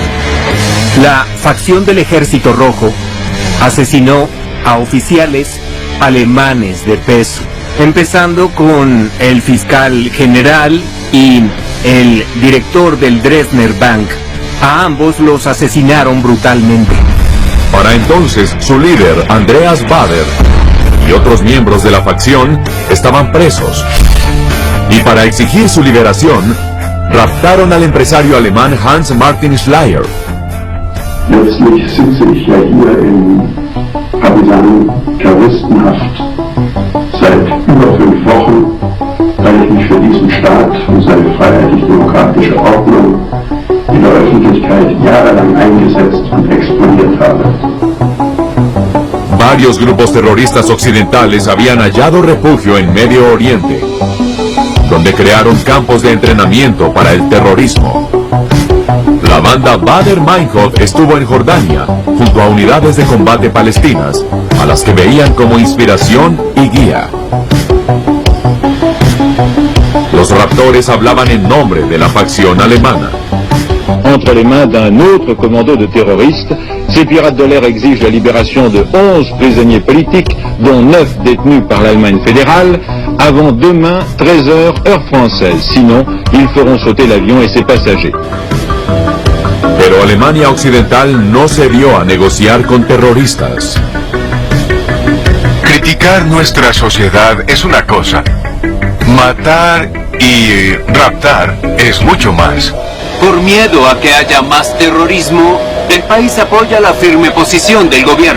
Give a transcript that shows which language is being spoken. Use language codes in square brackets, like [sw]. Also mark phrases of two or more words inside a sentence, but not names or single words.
[es] La facción del Ejército Rojo asesinó a oficiales alemanes de peso, empezando con el fiscal general y el director del Dresdner Bank. A ambos los asesinaron brutalmente. Para entonces, su líder, Andreas Baader, y otros miembros de la facción estaban presos. Y para exigir su liberación, raptaron al empresario alemán Hans Martin Schleyer. [de] Letztlich sitze ich ja hier in Partisanen-Terroristenhaft seit über 5 Wochen, weil ich mich für diesen Staat und seine freiheitlich-demokratische Ordnung in der Öffentlichkeit jahrelang eingesetzt und exponiert habe. [es] Varios grupos terroristas occidentales habían hallado refugio en Medio Oriente, donde crearon campos de entrenamiento para el terrorismo. La banda Baader-Meinhof estuvo en Jordania, junto a unidades de combate palestinas, a las que veían como inspiración y guía. Los raptores hablaban en nombre de la facción alemana. [fr] Entre les mains d'un autre commando de terroristes, ces pirates de l'air exigent la libération de 11 prisonniers politiques, dont 9 détenus par l'Allemagne fédérale, avant demain 13h heure française. Sinon, ils feront sauter l'avion et ses passagers. [es] Pero Alemania Occidental no se dio a negociar con terroristas. Criticar nuestra sociedad es una cosa. Matar y raptar es mucho más. Por miedo a que haya más terrorismo, el país apoya la firme posición del gobierno.